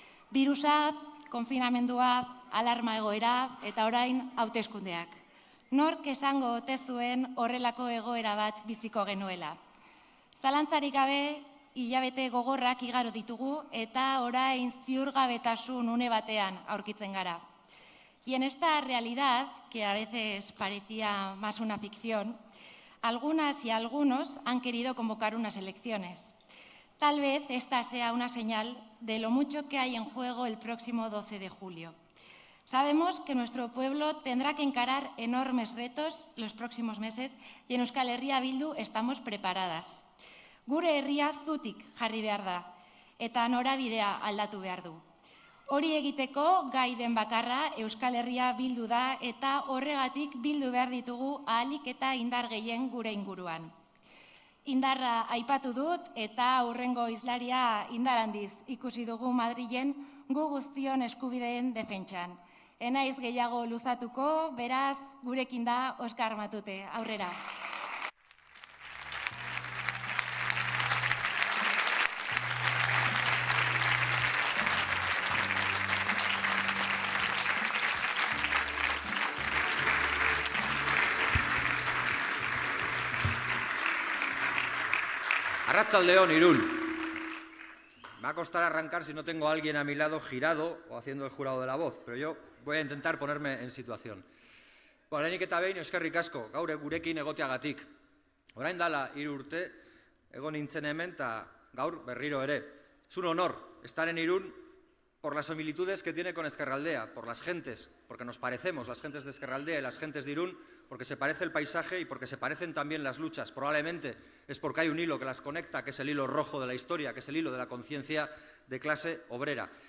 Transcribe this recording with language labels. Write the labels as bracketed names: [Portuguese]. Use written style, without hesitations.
[Basque] Birusa, konfinamendua, alarma egoera eta orain hauteskundeak. Nork esango ote zuen horrelako egoera bat biziko genuela. Zalantzarik gabe, hilabete gogorrak igaro ditugu eta orain ziurgabetasun une batean aurkitzen gara. [Spanish] Y en esta realidad, que a veces parecía más una ficción, algunas y algunos han querido convocar unas elecciones. Tal vez esta sea una señal de lo mucho que hay en juego el próximo 12 de julio. Sabemos que nuestro pueblo tendrá que encarar enormes retos los próximos meses y en Euskal Herria Bildu estamos preparadas. [Basque] Gure herria zutik jarri behar da eta norabidea aldatu behar du. Hori egiteko gai den bakarra Euskal Herria Bildu da eta horregatik bildu behar ditugu ahalik eta indar gehien gure inguruan. Indarra aipatu dut eta hurrengo hizlaria indar handiz ikusi dugu Madrilen gu guztion eskubideen defentsan. Enaiz gehiago luzatuko, beraz gurekin da Oskar Matute. Aurrera. Arratsaldeon, Irún. [Spanish] Me va a costar arrancar si no tengo a alguien a mi lado girado o haciendo el jurado de la voz, pero yo voy a intentar ponerme en situación. [Basque] Lehenik eta behin, eskerrik asko, gaur gurekin egoteagatik. Orain dala 3 urte, egon nintzen hemen eta gaur berriro ere. [Spanish] Es un honor estar en Irún por las similitudes que tiene con Ezkerraldea, por las gentes, porque nos parecemos las gentes de Ezkerraldea y las gentes de Irún, porque se parece el paisaje y porque se parecen también las luchas. Probablemente es porque hay un hilo que las conecta, que es el hilo rojo de la historia, que es el hilo de la conciencia de clase obrera.